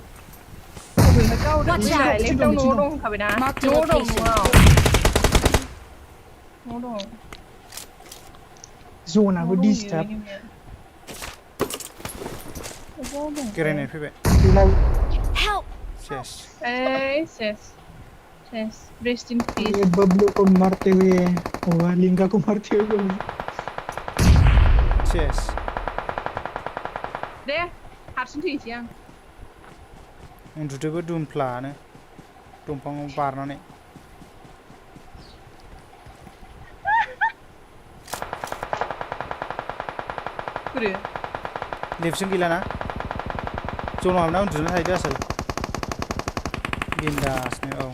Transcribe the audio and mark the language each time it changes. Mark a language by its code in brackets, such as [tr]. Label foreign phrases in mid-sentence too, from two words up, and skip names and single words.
[brx] अबेनिफ्राय गावदों लेफ्टआव न'आव दं होनखाबायना न'आव दं जनाबो डिस्टार्ब गेरायनाय फैबाय सेस [en] rest in peace [hi] बबलू को मारते हुए और लिंगा को मारते हुए [brx] सेस दे हारसिं थैनोसै आं उन्दुदोबो दुमफ्लानो दंफाङाव बारनानै लेफ्टजों गैलाना जनाव हाबना उन्दुनो थाहैदो आसोल बिन्दासनो औ